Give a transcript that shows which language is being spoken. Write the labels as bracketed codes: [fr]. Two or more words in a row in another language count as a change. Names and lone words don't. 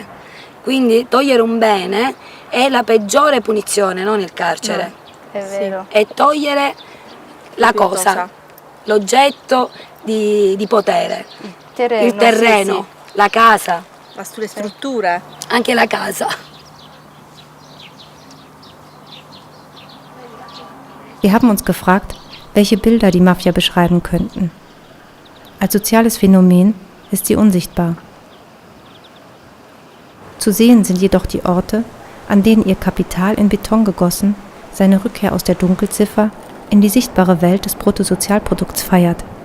[it] Quindi togliere un bene è la peggiore punizione, non il carcere. No, è vero. È togliere la cosa, l'oggetto di potere, il terreno, sì. La casa. Ma sulle strutture? Anche la casa. [de] Wir haben uns gefragt, welche Bilder die Mafia beschreiben könnten. Als soziales Phänomen ist sie unsichtbar. Zu sehen sind jedoch die Orte, an denen ihr Kapital in Beton gegossen seine Rückkehr aus der Dunkelziffer in die sichtbare Welt des Bruttosozialprodukts feiert.